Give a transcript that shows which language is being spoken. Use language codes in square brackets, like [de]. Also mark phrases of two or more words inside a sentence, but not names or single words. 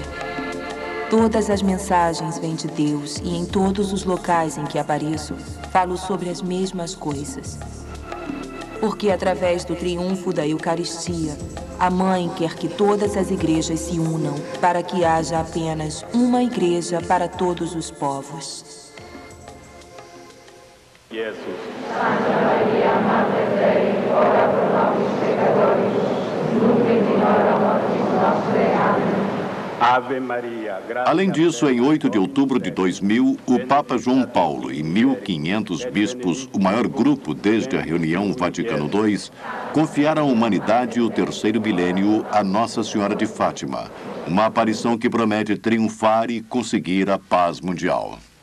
[pt] Todas as mensagens vêm de Deus e em todos os locais em que apareço, falo sobre as mesmas coisas. Porque através do triunfo da Eucaristia, a Mãe quer que todas as igrejas se unam para que haja apenas uma igreja para todos os povos. Jesus. [la] Santa Maria, Mater Dei, ora pro nobis pecadores, nunc et in hora mortis nostre. [pt] Amém. [la] Ave Maria, [pt] graças. Além disso, em 8 de outubro de 2000, o Papa João Paulo e 1.500 bispos, o maior grupo desde a reunião Vaticano II, confiaram à humanidade o terceiro milênio a Nossa Senhora de Fátima, uma aparição que promete triunfar e conseguir a paz mundial.